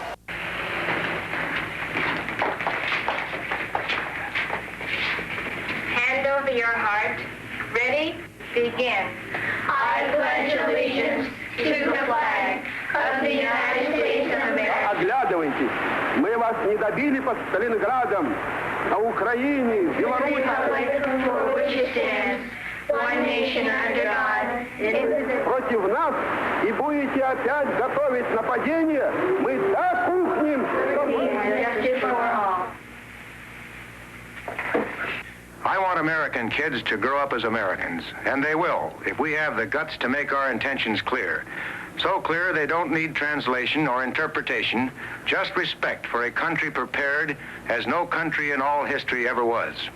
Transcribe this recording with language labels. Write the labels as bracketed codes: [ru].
[en] Hand over your heart. Ready? Begin. I pledge allegiance to the flag of the United States of America. [ru] Оглядывайтесь, мы вас не добили под Сталинградом, на Украине, в Беларуси. [en] For which it stands, one nation under God, indivisible. [ru] Против нас и будете опять готовить нападение, мы так ухнем, что [en] Justice for all. I want American kids to grow up as Americans, and they will, if we have the guts to make our intentions clear. So clear they don't need translation or interpretation, just respect for a country prepared as no country in all history ever was.